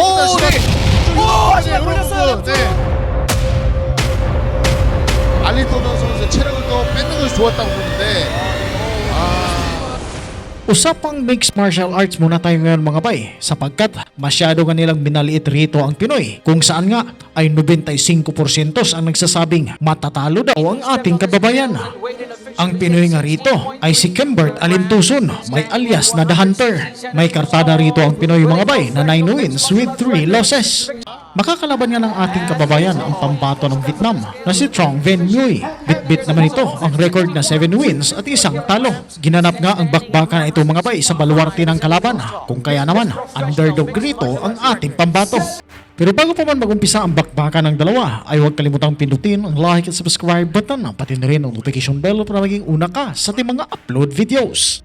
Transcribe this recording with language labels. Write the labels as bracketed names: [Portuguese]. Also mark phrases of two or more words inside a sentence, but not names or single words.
[Korean] 하지만 걸렸어요. 네. 알리토전 선수의 체력을 더 뺏는 것이 좋았다고 보는데 [Filipino] Usapang [English] mixed martial arts [Filipino] muna tayo ngayon mga bay sapagkat masyado nga nilang binaliit rito ang Pinoy kung saan nga ay 95% ang nagsasabing matatalo daw ang ating kababayan. Ang Pinoy nga rito ay si Kimbert Alintuson, may alias na The Hunter. May kartada rito ang Pinoy mga bay na [English] 9 wins with 3 losses. [Filipino] Makakalaban nga ng ating kababayan ang pambato ng Vietnam na si Trong Ven Nguyen. Bit-bit naman ito ang record na 7 wins at 1 talo. Ginanap nga ang bakbakan na ito mga bay sa baluarte ng kalaban, kung kaya naman underdog rito ang ating pambato. Pero bago pa man mag-umpisa ang bakbakan ng dalawa ay huwag kalimutang pindutin ang like at [English] subscribe button [Filipino] pati na rin ang [English] notification bell [Filipino] para maging una ka sa ating mga [English] upload videos.